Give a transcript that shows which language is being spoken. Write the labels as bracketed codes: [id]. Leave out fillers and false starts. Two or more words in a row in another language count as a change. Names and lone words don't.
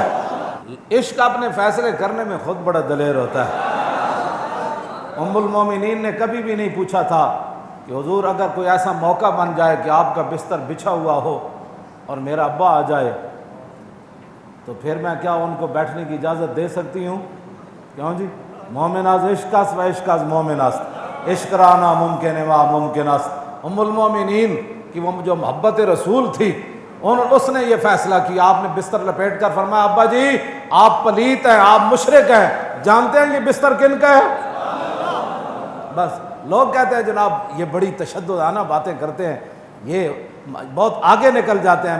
[ur] عشق اپنے فیصلے کرنے میں خود بڑا دلیر ہوتا ہے. ام المومنین نے کبھی بھی نہیں پوچھا تھا کہ حضور اگر کوئی ایسا موقع بن جائے کہ آپ کا بستر بچھا ہوا ہو اور میرا ابا آ جائے تو پھر میں کیا ان کو بیٹھنے کی اجازت دے سکتی ہوں؟ کیوں جی؟ [fa] مومناز عشق است و عشق از مومن است، عشق رانا ممکن و ممکن است. [ur] ام المومنین کی وہ جو محبت رسول تھی، اس نے یہ فیصلہ کیا. آپ نے بستر لپیٹ کر فرمایا ابا جی آپ پلیت ہیں، آپ مشرک ہیں. جانتے ہیں یہ بستر کن کا ہے؟ بس لوگ کہتے ہیں جناب یہ بڑی تشددانہ باتیں کرتے ہیں، یہ بہت آگے نکل جاتے ہیں.